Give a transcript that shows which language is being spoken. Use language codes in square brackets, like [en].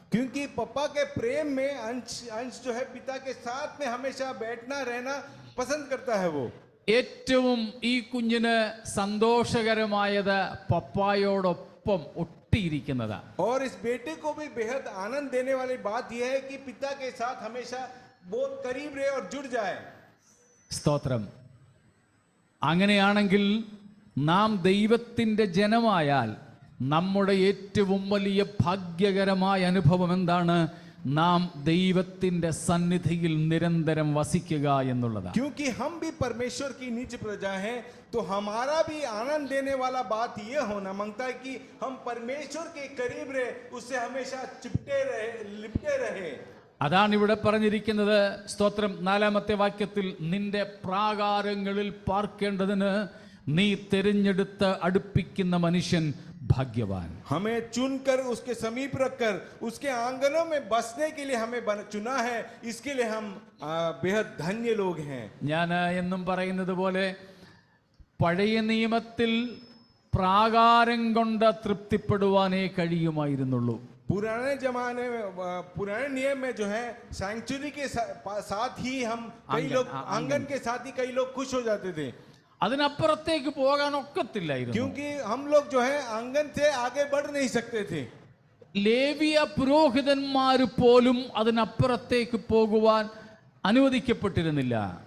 [hi] क्योंकि पप्पा के प्रेम में अंश जो है पिता के साथ में हमेशा बैठना रहना पसंद करता है. वो [ml] ഏറ്റവും ഈ കുഞ്ഞിന് സന്തോഷകരമായത് പപ്പായോടൊപ്പം ഒട്ടിയിരിക്കുന്നതാണ്. [hi] और इस बेटे को भी बेहद आनंद देने वाली बात यह है कि पिता के साथ हमेशा बहुत करीब रहे और जुड़ जाए. [ml] സ്തോത്രം. അങ്ങനെയാണെങ്കിൽ നാം ദൈവത്തിൻ്റെ ജനമായാൽ നമ്മുടെ ഏറ്റവും വലിയ ഭാഗ്യകരമായ അനുഭവം എന്താണ്? നാം ദൈവത്തിന്റെ സന്നിധിയിൽ നിരന്തരം വസിക്കുക എന്നുള്ളതാണ്. [hi] क्योंकि हम भी परमेश्वर की निज प्रजा हैं, तो हमारा भी आनंद देने वाला बात ये होना मांगता है कि हम परमेश्वर के करीब रहे, उससे हमेशा चिपटे रहे, लिपटे रहे. [ml] അതാണ് ഇവിടെ പറഞ്ഞിരിക്കുന്നത്. സ്തോത്രം. 4-ാമത്തെ വാക്യത്തിൽ നിന്റെ പ്രാകാരങ്ങളിൽ പാർക്കേണ്ടതിന് നീ തിരഞ്ഞെടുത്ത് അടുപ്പിക്കുന്ന മനുഷ്യൻ ഭാഗ്യവാൻ. [hi] हमें चुनकर उसके समीप रखकर उसके आंगनों में बसने के लिए हमें चुना है, इसके लिए हम बेहद धन्य लोग हैं. [ml] ഞാൻ എന്നും പറയുന്നത് പോലെ പഴയ നിയമത്തിൽ പ്രാകാരം കൊണ്ട് തൃപ്തിപ്പെടുവാനേ കഴിയുമായിരുന്നുള്ളൂ. [hi] पुराने जमाने में, पुराने नियम में जो है सैंक्चुरी के साथ ही हम कई लोग आंगन के साथ ही कई लोग खुश हो जाते थे, [ml] അതിനപ്പുറത്തേക്ക് പോകാൻ ഒക്കത്തില്ലായിരുന്നു. [hi] क्योंकि हम लोग जो है आंगन से आगे बढ़ नहीं सकते थे. [ml] ലേവിയ പുരോഹിതന്മാർ പോലും അതിനപ്പുറത്തേക്ക് പോകുവാൻ അനുവദിക്കപ്പെട്ടിരുന്നില്ല.